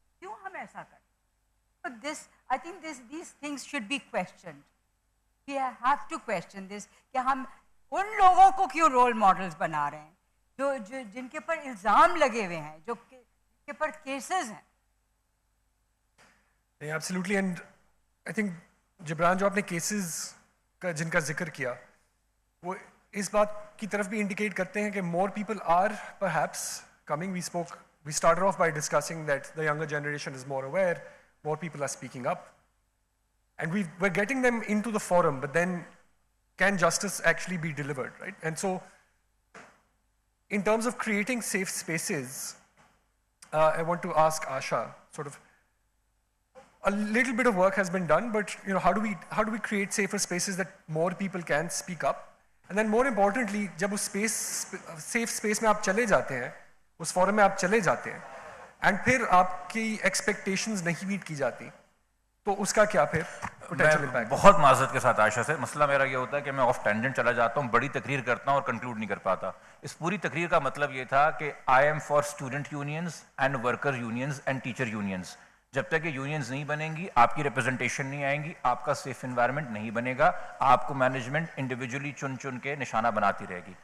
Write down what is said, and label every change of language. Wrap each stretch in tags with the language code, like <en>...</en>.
<ur>کیوں ہم ایسا کریں؟</ur> <en>But this, I think these things should be questioned. We have to question this</en> <ur>کہ ہم ان لوگوں کو کیوں رول ماڈلز بنا رہے ہیں جن کے پر الزام لگے ہوئے ہیں، جو کے پر کیسز ہیں.</ur> <en>Absolutely. And I think</en> <ur>Jibran جو آپ نے کیسز کا جن کا ذکر کیا، وہ اس بات کی طرف بھی انڈیکیٹ کرتے ہیں کہ</ur> <en>More people are perhaps coming. We started off by discussing that the younger generation is more aware, more people are speaking up, and we're getting them into the forum, but then can justice actually be delivered, right? And so in terms of creating safe spaces, I want to ask Asha, sort of a little bit of work has been done, but you know, how do we create safer spaces that more people can speak up? And then more importantly,</en> <ur>jab us safe space mein aap chale jate hain, us forum mein aap chale jate hain, and پھر آپ کی expectations نہیں meat کی جاتی, تو اس کا کیا پھر پوٹینشیل امپیکٹ؟ بہت معذرت کے ساتھ عائشہ سے، مسئلہ میرا یہ ہوتا ہے کہ میں آف ٹینجنٹ چلا جاتا ہوں، بڑی تقریر کرتا ہوں اور کنکلوڈ نہیں کر پاتا. اس پوری تقریر کا مطلب یہ تھا کہ</ur> <en>I am for student unions and worker unions and teacher unions.</en> <ur>جب تک یہ یونینز نہیں بنیں گی، آپ کی ریپرزنٹیشن نہیں آئیں گی، آپ کا سیف انوائرمنٹ نہیں بنے گا، آپ کو مینجمنٹ انڈیویجولی چن چن کے نشانہ بناتی رہے گی.</ur>